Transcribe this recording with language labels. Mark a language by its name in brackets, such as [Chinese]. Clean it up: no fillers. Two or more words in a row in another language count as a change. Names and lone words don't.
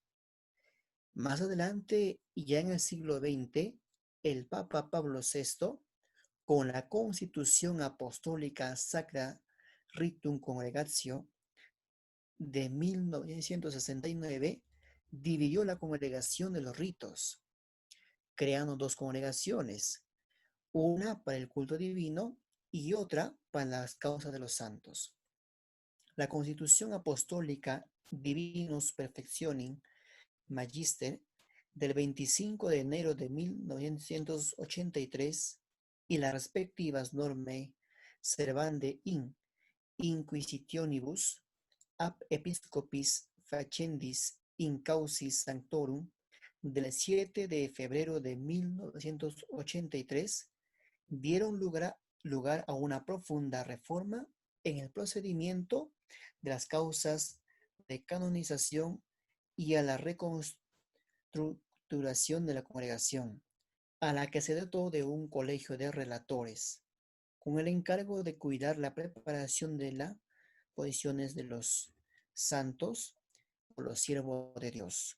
[Spanish] Más adelante, ya en el siglo XX, el Papa Pablo VI, con la Constitución Apostólica Sacra Ritum Congregatio de 1969, dividió la congregación de los ritos, creando dos congregaciones, una para el culto divino y otra para las causas de los santos. La Constitución Apostólica Divinus Perfectioning Magister del 25 de enero de 1983 y las respectivas norme servande in inquisitionibus ab episcopis facendis in causis sanctorum del 7 de febrero de 1983 dieron lugar a una profunda reforma en el procedimiento de las causas de canonización y a la reconstructuración de la congregación, a la que se dotó de un colegio de relatores, con el encargo de cuidar la preparación de las posiciones de los santos o los siervos de Dios.